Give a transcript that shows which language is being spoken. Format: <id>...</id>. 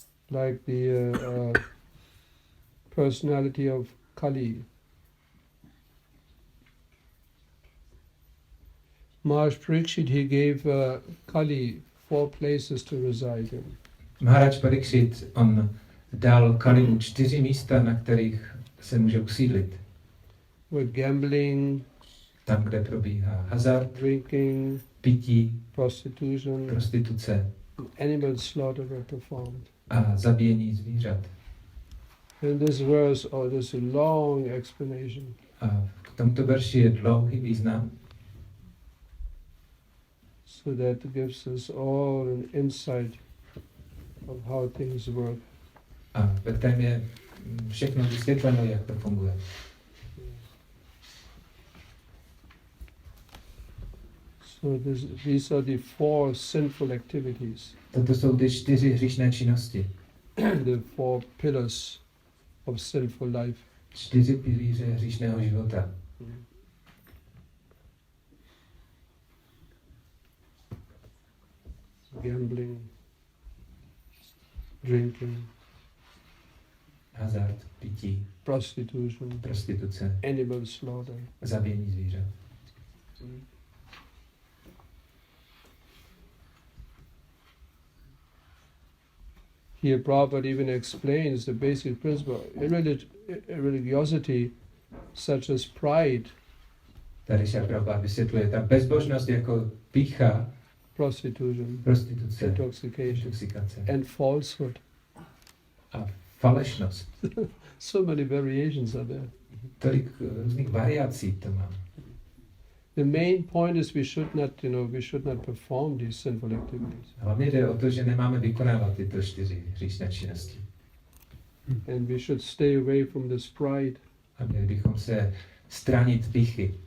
<en>Like the personality of Kali. Maharaj Parikshit, he gave Kali 4 places to reside in.</en> <cs>Maharaj Parikshit, on dal Kalimu 4 místa, na kterých se může usídlit.</cs> <en>With gambling,</en> <cs>Tam, kde probíhá hazard,</cs> <en>drinking,</en> <cs>pití,</cs> <en>prostitution,</en> <cs>prostituce</cs> <en>animal slaughter were performed.</en> <cs>a zabíjení zvířat.</cs> <en>In this verse, there's a long explanation.</en> <cs>A k tomuto verši je dlouhý význam,</cs> <en>So that gives us all an insight of how things work.</en> <cs>a ve kterém je všechno vysvětleno, jak to funguje.</cs> <en>So these are the 4 sinful activities,</en> <cs>Toto jsou ty 4 hříšné činnosti,</cs> <en>the 4 pillars of sinful life.</en> <cs>4 pilíře hříšného života.</cs> <en>Gambling, drinking,</en> <cs>Hazard, pití,</cs> <en>prostitution,</en> <cs>prostituce,</cs> <en>animal slaughter.</en> <cs>zabíjení zvířat.</cs> <en>Here Prabhupada even explains the basic principle of religiosity, such as pride,</en> <cs>Tady Šrila Prabhupada vysvětluje, ta bezbožnost jako pýcha,</cs> <en>prostitution,</en> <cs>prostituce,</cs> <en>intoxication,</en> <cs>intoxikace</cs> <en>and falsehood.</en> <cs>a falešnost.</cs> <en>So many variations are there.</en> <cs>Tolik různých variací to má.</cs> <en>The main point is we should not perform these sinful activities.</en> <cs>Hlavně jde o to, že nemáme vykonávat tyto 4 hříšné činnosti.</cs> <en>And we should stay away from this pride.</en> <cs>A měli bychom se stranit pýchy.</cs>